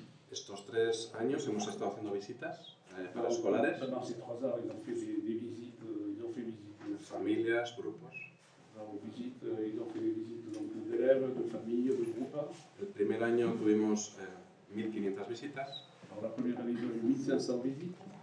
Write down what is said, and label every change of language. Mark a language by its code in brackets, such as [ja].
[es] Estos 3 años hemos estado haciendo visitas para escolares, [fr] Pendant ces 3 ans, ils ont fait des visites, [es] familias, grupos. [fr] ils ont fait des visites donc, d'élèves, de familles, de groupes. [es] El primer año tuvimos 1.500 visitas [fr] Alors, la première année, ils ont eu 1500 visites,